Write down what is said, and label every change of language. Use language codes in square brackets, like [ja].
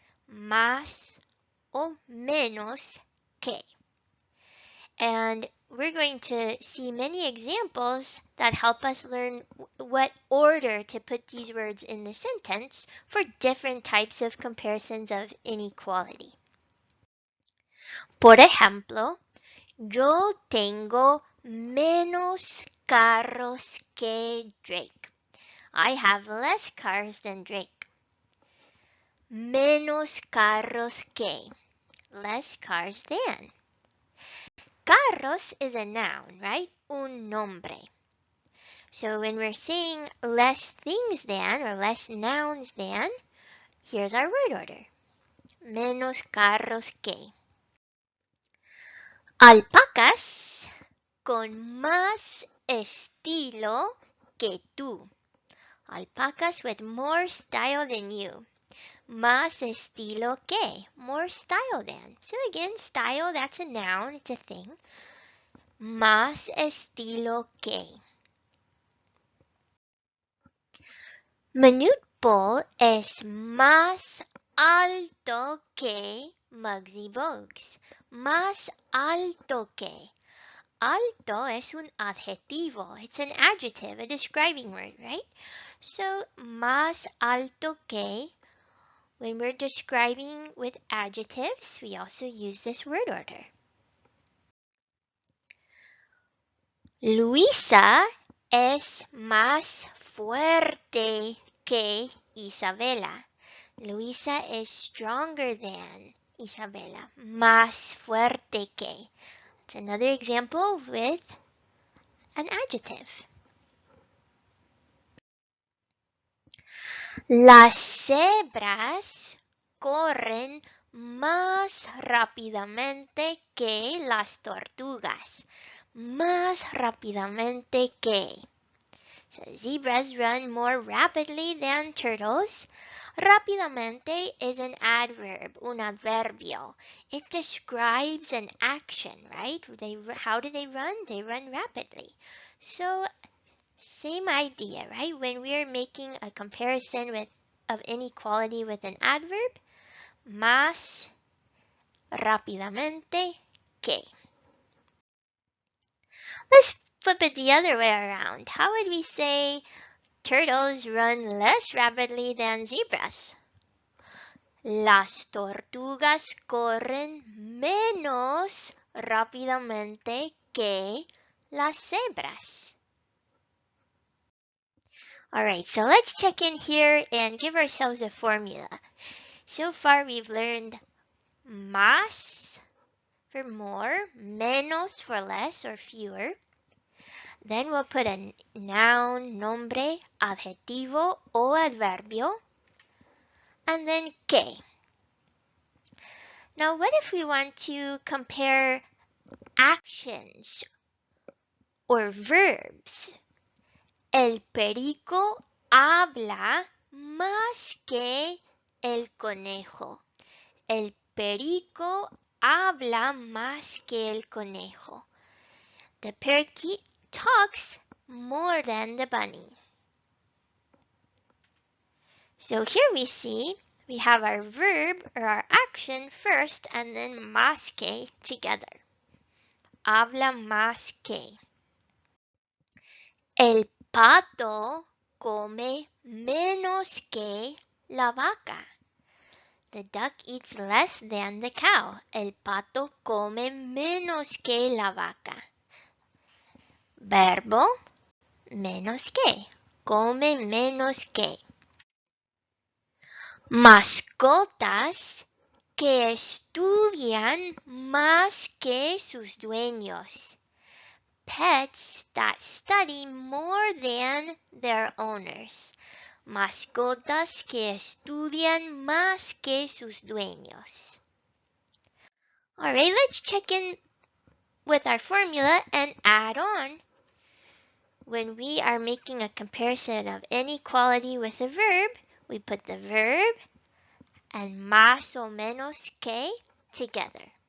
[es] Más o menos que. [en] And we're going to see many examples that help us learn what order to put these words in the sentence for different types of comparisons of inequality. [es] Por ejemplo, yo tengo menos carros que Drake. [en] I have less cars than Drake. [es] Menos carros que. [en] Less cars than. Carros is a noun, right? [es] Un nombre. [en] So when we're saying less things than or less nouns than, here's our word order. [es] Menos carros que. Alpacas con más estilo que tú. [en] Alpacas with more style than you. [es] Más estilo que. [en] More style than. So again, style, that's a noun, it's a thing. [es] Más estilo que. Manute Bol es más alto que Muggsy Bogues. Más alto que. Alto es un adjetivo. [en] It's an adjective, a describing word, right? So, [es] más alto que, [en] when we're describing with adjectives, we also use this word order. [es] Luisa es más fuerte que Isabela. [en] Luisa is stronger than Isabela. [es] Más fuerte que. [en] It's another example with an adjective. [es] Las cebras corren más rápidamente que las tortugas. Más rápidamente que. [en] So zebras run more rapidly than turtles. Rápidamente is an adverb, [es] un adverbio. [en] It describes an action, right? How do they run? They run rapidly. So same idea, right? When we're making a comparison of inequality with an adverb, [es] más rápidamente que. [en] Let's flip it the other way around. How would we say turtles run less rapidly than zebras? [es] Las tortugas corren menos rápidamente que las cebras. [en] Alright, so let's check in here and give ourselves a formula. So far we've learned más for more, menos for less or fewer. Then we'll put a noun, [es] nombre, adjetivo o adverbio, [en] and then que. Now what if we want to compare actions or verbs? [es] El perico habla más que el conejo. El perico habla más que el conejo. [en] The parakeet talks more than the bunny. So here we see we have our verb or our action first and then más que together. [es] Habla más que. El pato come menos que la vaca. [en] The duck eats less than the cow. [es] El pato come menos que la vaca. Verbo, menos que. Come menos que. Mascotas que estudian más que sus dueños. [en] Pets that study more than their owners. [es] Mascotas que estudian más que sus dueños. [en] Alright, let's check in with our formula and add on. When we are making a comparison of inequality with a verb, we put the verb and [es] más o menos que [en] together.